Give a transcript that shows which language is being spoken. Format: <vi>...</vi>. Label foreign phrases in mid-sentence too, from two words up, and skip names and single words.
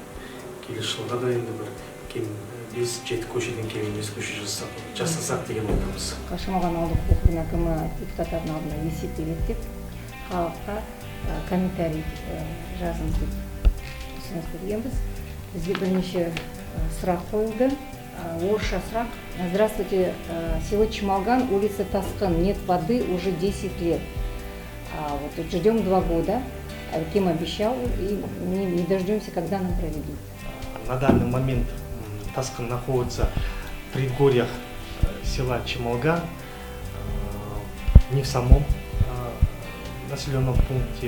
<kk>Келесі жылға да енді бір 5-7 көшеден кем емес көше жасасақ деген ойдамыз. Шамалған ауылдық округінің әкімі депутаттардың алдына есеп береді деп, халыққа комментарий жазыңыз деп ұсыныс бергенбіз. Бізге бірнеше сұрақ қойылды. Орысша сұрақ.</kk> <ru>Здравствуйте, село Чемалган, улица Таскан, нет воды уже 10 лет. Вот ждем 2 года. Кем обещал, и не дождемся, когда нам проведут. На данный момент Таскан находится в предгорьях села Чемалган, не в самом населенном пункте.</ru>